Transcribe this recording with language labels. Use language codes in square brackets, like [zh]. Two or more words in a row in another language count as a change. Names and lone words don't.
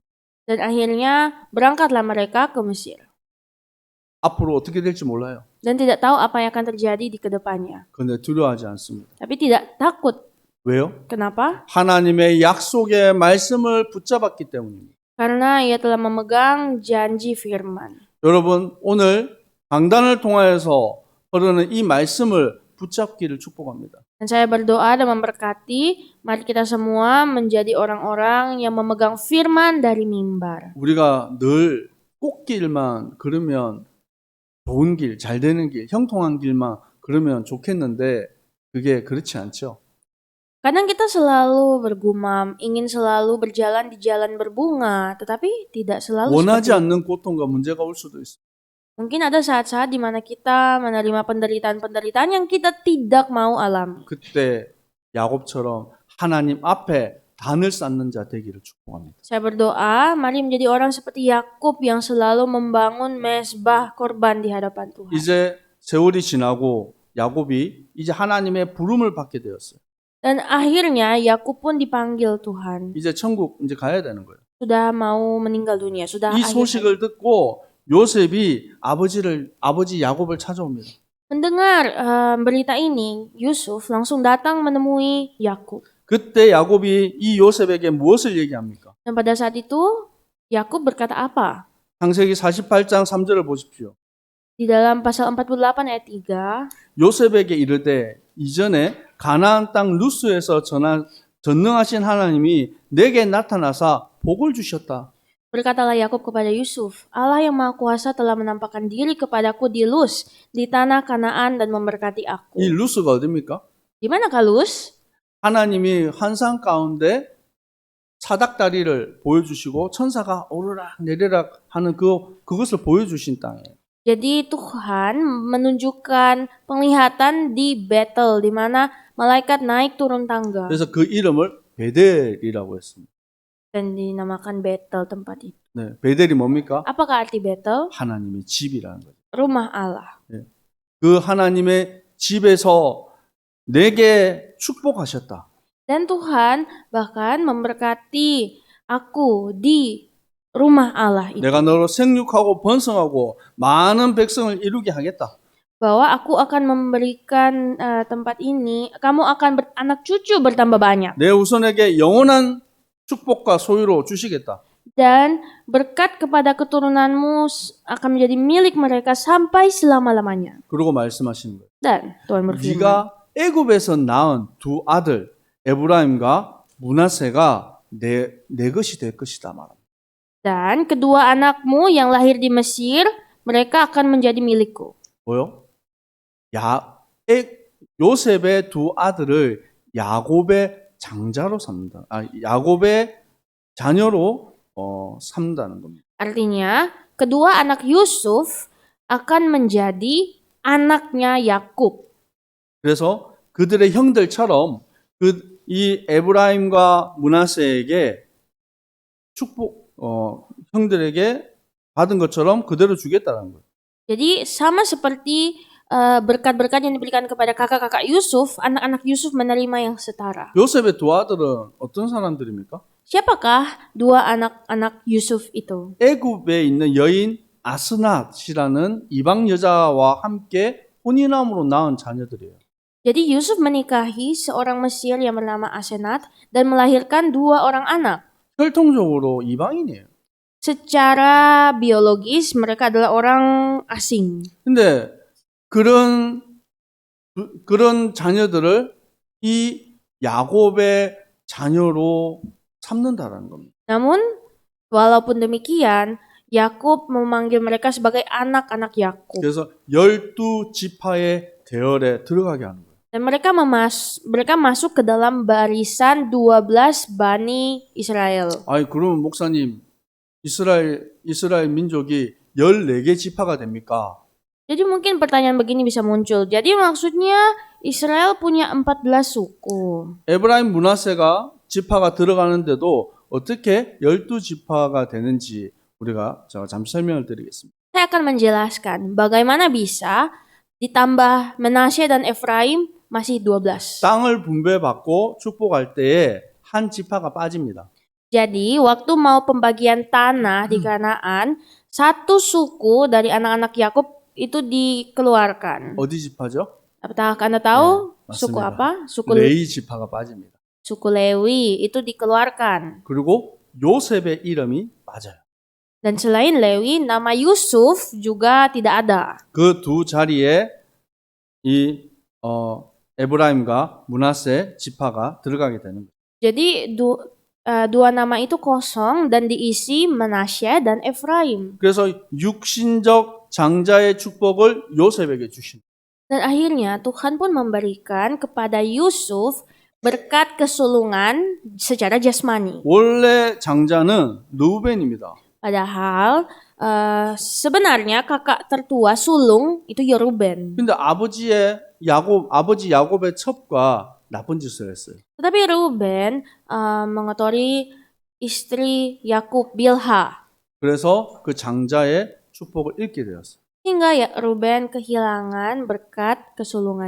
[id] Dan akhirnya berangkatlah mereka ke Mesir. [ko] 앞으로 어떻게 될지 몰라요. [id] Dan tidak tahu apa yang akan terjadi di kedepannya. [ko] 그런데 두려워하지 않습니다. [id] Tapi tidak takut. [ko] 왜요? [id] Kenapa? [ko] 하나님의 약속의 말씀을 붙잡았기 때문입니다. [id] Karena ia telah memegang janji firman. [ko] 여러분 오늘 강단을 통하여서 흐르는 이 말씀을 붙잡기를 축복합니다. [id] Dan saya berdoa dan memberkati, mari kita semua menjadi orang-orang yang memegang firman dari mimbar. [ko] 우리가 늘 꽃길만 걸으면 좋은 길, 잘 되는 길, 형통한 길만 걸으면 좋겠는데 그게 그렇지 않죠. [id] Kadang kita selalu bergumam, ingin selalu berjalan di jalan berbunga, tetapi tidak selalu [ko] 원하지 [id] seperti itu. [ko] 않는 고통과 문제가 올 수도 있어요. [id] Mungkin ada saat-saat di mana kita menerima penderitaan-penderitaan yang kita tidak mau alami. [ko] 그때 야곱처럼 하나님 앞에 단을 쌓는 자 되기를 축복합니다. [id] Saya berdoa, mari menjadi orang seperti Yakub yang selalu membangun mezbah korban di hadapan Tuhan. [ko] 이제 세월이 지나고 야곱이 이제 하나님의 부름을 받게 되었어요. [id] Dan akhirnya Yakub pun dipanggil Tuhan. [ko] 이제 천국 이제 가야 되는 거예요. [id] Sudah mau meninggal dunia, sudah [ko] 이 [id] akhir [ko] 소식을 듣고 요셉이 아버지 야곱을 찾아옵니다. [id] mendengar berita ini, Yusuf langsung datang menemui Yakub. [ko] 그때 야곱이 이 요셉에게 무엇을 얘기합니까? [id] Dan pada saat itu Yakub berkata apa? [ko] 창세기 48장 3절을 보십시오. [id] Di dalam pasal 48 ayat 3, [ko] 요셉에게 이르되 이전에 가나안 땅 루스에서 전능하신 하나님이 내게 나타나사 복을 주셨다. [id] berkatalah Yakub kepada Yusuf, Allah yang Maha Kuasa telah menampakkan diri kepadaku di Luz, di tanah Kanaan dan memberkati aku. [ko] 이 루스가 어딥니까? [id] Di manakah Luz? [ko] 하나님이 환상 가운데 사닥다리를 보여주시고 천사가 오르락 내리락 하는 그것을 보여주신 땅이에요. [id] Jadi Tuhan menunjukkan penglihatan di Betel, di mana malaikat naik turun tangga. [ko] 그래서 그 이름을 베델이라고 했습니다. [id] Dan dinamakan Betel tempat itu. [ko] 네, 베델이 뭡니까? [id] Apakah arti Betel? [ko] 하나님의 집이라는 거죠. [id] Rumah Allah. [ko] 그 하나님의 집에서 내게 축복하셨다. [id] Dan Tuhan bahkan memberkati aku di rumah Allah itu. [ko] 내가 너로 생육하고 번성하고 많은 백성을 이루게 하겠다. [id] Bahwa aku akan memberikan tempat ini, kamu akan beranak cucu bertambah banyak. [ko] 내 후손에게 영원한 축복과 소유로 주시겠다. [id] Dan berkat kepada keturunanmu akan menjadi milik mereka sampai selama-lamanya. [ko] 그러고 말씀하시는 거예요. [id] Dan Tuhan berfirman, [ko] 네가 애굽에서 낳은 두 아들 에브라임과 므낫세가 내 것이 될 것이다 말합니다. [id] dan kedua anakmu yang lahir di Mesir, mereka akan menjadi milikku. [ko] 뭐요? 요셉의 두 아들을 야곱의 장자로 삼는다. 야곱의 자녀로 삼다는 겁니다. [id] Artinya, kedua anak Yusuf akan menjadi anaknya Yakub. [ko] 그래서 그들의 형들처럼 이 에브라임과 므낫세에게 축복 형들에게 받은 것처럼 그대로 주겠다는 거예요. [id] Jadi sama seperti berkat-berkat yang diberikan kepada kakak-kakak Yusuf, anak-anak Yusuf menerima yang setara. [ko] 요셉의 두 아들은 어떤 사람들입니까? [id] Siapakah dua anak-anak Yusuf itu? [ko] 애굽에 있는 여인 아스낫이라는 이방 여자와 함께 혼인함으로 낳은 자녀들이에요. [id] Jadi Yusuf menikahi seorang Mesir yang bernama Asenat dan melahirkan dua orang anak. [ko] 혈통적으로 이방인이에요. [id] Secara biologis mereka adalah orang asing. [ko] 근데 그런 자녀들을 이 야곱의 자녀로 삼는다라는 겁니다. [id] Namun walaupun demikian, Yakub memanggil mereka sebagai anak-anak Yakub. [ko] 그래서 12지파의 대열에 들어가게 하는 거예요. [id] Dan mereka masuk ke dalam barisan 12 Bani Israel. [ko] 그러면 목사님, 이스라엘 민족이 14개 지파가 됩니까? [id] Jadi mungkin pertanyaan begini bisa muncul. Jadi maksudnya Israel punya 14 suku. [ko] 에브라임 므낫세가 지파가 들어가는데도 어떻게 12지파가 되는지 제가 잠시 설명을 드리겠습니다. [id] Saya akan menjelaskan bagaimana bisa ditambah Menashe dan Efraim masih 12. [ko] 땅을 분배받고 축복할 때에 한 지파가 빠집니다. [id] Jadi waktu mau pembagian tanah di Kanaan, satu suku dari anak-anak Yakub itu dikeluarkan. [ko] 어디 지파죠? [id] Apakah Anda tahu [ko] 네, [id] suku [ko] 맞습니다. [id] apa? [ko] 레위 지파가 빠집니다. [id] Suku Lewi itu dikeluarkan. [ko] 그리고 요셉의 이름이 빠져요. [id] Dan selain Lewi, nama Yusuf juga tidak ada. [ko] 그 두 자리에 이 에브라임과 므낫세 지파가 들어가게 되는 거예요. [id] Jadi dua nama itu kosong dan diisi Manasye dan Efraim. [ko] 그래서 육신적 장자의 축복을 요셉에게 주신. [id] Dan akhirnya Tuhan pun memberikan kepada Yusuf berkat kesulungan secara jasmani. [ko] 원래 장자는 르우벤입니다. [id] Padahal sebenarnya kakak tertua sulung itu Yeruben. [ko] 근데 아버지 야곱의 첩과 나쁜 짓을 했어요. [id] Tetapi Reuben mengotori istri Yakub Bilha. [ko] 그래서 그 장자의 축복을 잃게 되었어요. [id] Hingga ya Reuben kehilangan berkat kesulungan